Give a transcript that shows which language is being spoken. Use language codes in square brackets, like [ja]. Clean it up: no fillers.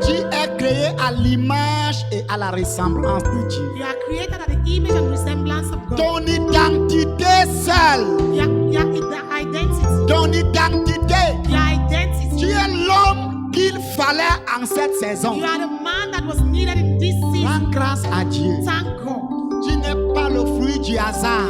[fr] Tu es créé à l'image et à la ressemblance de Dieu. [en] You are created at the image and resemblance of God. [fr] Ton identité seule, [en] You are the identity. [fr] ton identité, [en] Your identity. [fr] tu es l'homme qu'il fallait en cette saison. [en] You are the man that was needed in this season. [fr] Rends grâce à Dieu. [en] Thank God. [fr] Tu n'es pas le fruit du hasard.